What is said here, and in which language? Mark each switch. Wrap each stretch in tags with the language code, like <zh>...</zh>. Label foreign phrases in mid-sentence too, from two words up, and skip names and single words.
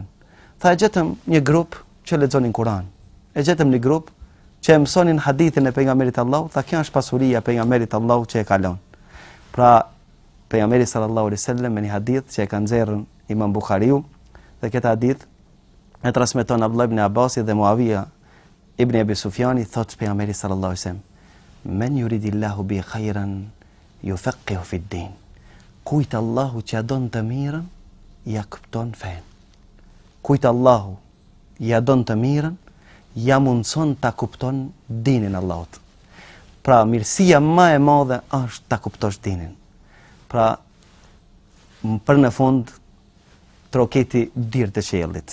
<sq>Tha, e gjetëm një grup që lexonin Kur'an. E gjetëm një grup që e mësonin hadithin e pejgamberit Allahut. Tha, kjo është pasuria e pejgamberit Allahut që e kalon. Pra, pejgamberi</sq> <ar>صلى الله عليه وسلم</ar> <sq>me një hadith që e ka nxjerrën Imam Buhariu, dhe këtë hadith e transmeton Abdullah ibn Abbasi dhe Muawiya ibn Abi Sufjani, thot pejgamberi</sq> <ar>صلى الله عليه وسلم, من يرد الله به خيرا يفقهه في الدين.</ar> <sq>Kujt Allahu që don të mirën, ja kupton fen. Kujt Allahu ja don të mirën, ja mundson ta kupton dinin Allahut. Pra, mirësia më e madhe është ta kuptosh dinin. Pra, për në fund, troketi dirë të qiellit.</sq>